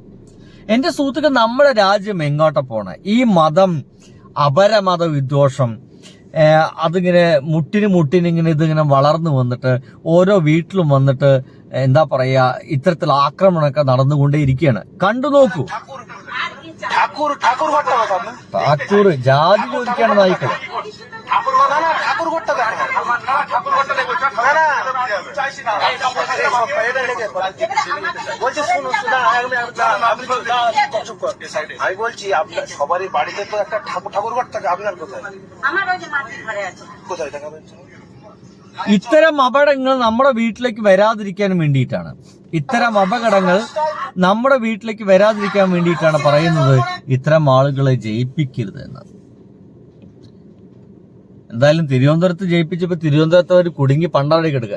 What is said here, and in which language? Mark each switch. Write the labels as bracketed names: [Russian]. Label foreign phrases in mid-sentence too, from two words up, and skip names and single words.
[Malayalam] എന്റെ സുഹൃത്തുക്കൾ, നമ്മുടെ രാജ്യം എങ്ങോട്ടാ പോണേ? ഈ മതം, അപരമത വിദ്വേഷം, അതിങ്ങനെ മുട്ടിനിങ്ങനെ ഇതിങ്ങനെ വളർന്നു വന്നിട്ട് ഓരോ വീട്ടിലും വന്നിട്ട് എന്താ പറയാ, ഇത്തരത്തിൽ ആക്രമണമൊക്കെ നടന്നുകൊണ്ടേയിരിക്കുകയാണ്. കണ്ടു നോക്കൂ. ഠാക്കൂർ ജാതി ചോദിക്കാണ് നായിക്കൾ. [Bangla] আমি বলছি আপনার সবারই বাড়িতে তো একটা ঠাকুর ঘর থাকে, আপনার কোথায়? আমার ওই যে মাটির ঘরে আছে। কোথায় দেখাবেন? [Malayalam] ഇത്തരം അപകടങ്ങൾ നമ്മുടെ വീട്ടിലേക്ക് വരാതിരിക്കാൻ വേണ്ടിയിട്ടാണ്. ഇത്തരം അപകടങ്ങൾ നമ്മുടെ വീട്ടിലേക്ക് വരാതിരിക്കാൻ വേണ്ടിയിട്ടാണ് പറയുന്നത് ഇത്തരം ആളുകളെ ജയിപ്പിക്കരുത് എന്ന്. എന്തായാലും തിരുവനന്തപുരത്ത് ജയിപ്പിച്ചപ്പോ തിരുവനന്തപുരത്ത് അവർ കുടുങ്ങി പണ്ടാടി കിടക്കുക.